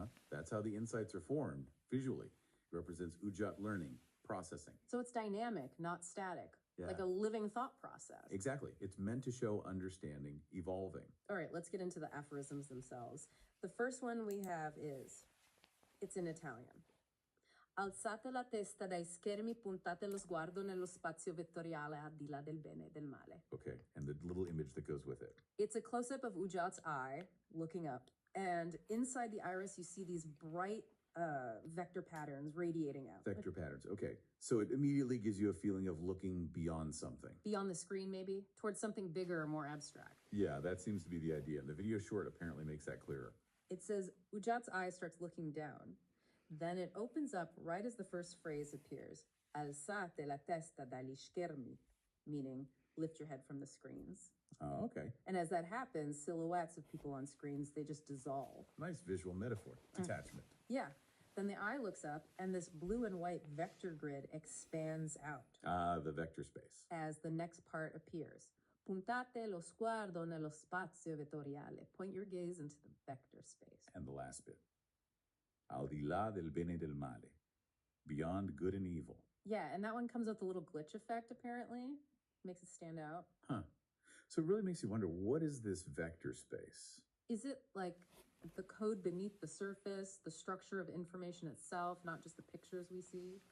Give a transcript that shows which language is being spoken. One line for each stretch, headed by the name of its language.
English: That's how the insights are formed visually. It represents Udjat learning, processing. So it's dynamic, not static. Like a living thought process. Exactly. It's meant to show understanding, evolving. All right, let's get into the aphorisms themselves. The first one we have it's in Italian.
Italian: Alzate la testa dai schermi, puntate lo sguardo nello spazio vettoriale al di là del bene e del male.
English: Okay, and the little image that goes with it. It's a close-up of Udjat's eye, looking up. And inside the iris, you see these bright vector patterns radiating out. Vector patterns, okay. So it immediately gives you a feeling of looking beyond something. Beyond the screen, maybe? Towards something bigger or more abstract. Yeah, that seems to be the idea. The video short apparently makes that clearer. It says, Udjat's eye starts looking down. Then it opens up right as the first phrase appears.
Italian: Alzate la testa dagli schermi,
English: meaning lift your head from the screens. Oh, okay. And as that happens, silhouettes of people on screens, they just dissolve. Nice visual metaphor. Detachment. Yeah. Then the eye looks up, and this blue and white vector grid expands out. The vector space. As the next part appears.
Italian: Puntate lo sguardo nello spazio vettoriale.
English: Point your gaze into the vector space. And the last bit.
Italian: Al di là del bene e del male.
English: Beyond good and evil. Yeah, and that one comes with a little glitch effect, apparently. Makes it stand out. So it really makes you wonder, what is this vector space? Is it like the code beneath the surface, the structure of information itself, not just the pictures we see?